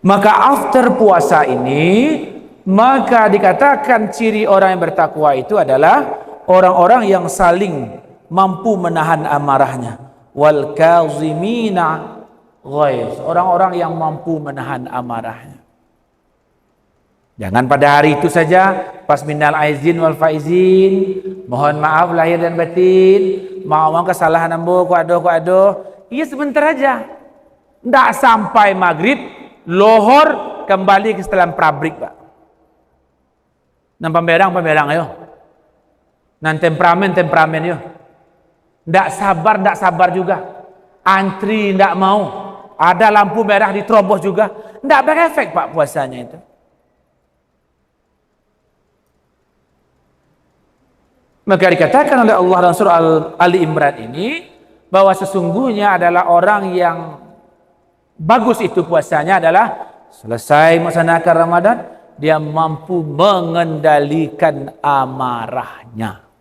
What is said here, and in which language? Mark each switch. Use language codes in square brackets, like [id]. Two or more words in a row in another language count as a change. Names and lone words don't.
[id] Maka after puasa ini, maka dikatakan ciri orang yang bertakwa itu adalah orang-orang yang saling mampu menahan amarahnya. [ar] والكاظمين الغيظ, [id] orang-orang yang mampu menahan amarahnya. Jangan pada hari itu saja pas [ar] من العائدين والفائزين, [id] mohon maaf lahir dan batin, mau kesalahan [min] ambo ku ado. [id] Iya sebentar aja. Ndak sampai maghrib, lohor kembali ke setelan pabrik, Pak. [min] Nan pemberang ayo. Nan temperamen yo. [id] Ndak sabar juga. Antri ndak mau. Ada lampu merah diterobos juga. Ndak berefek, Pak, puasanya itu. Maka dikatakan oleh Allah dalam surah Ali Imran ini bahwa sesungguhnya adalah orang yang bagus itu puasanya adalah selesai melaksanakan Ramadan, dia mampu mengendalikan amarahnya.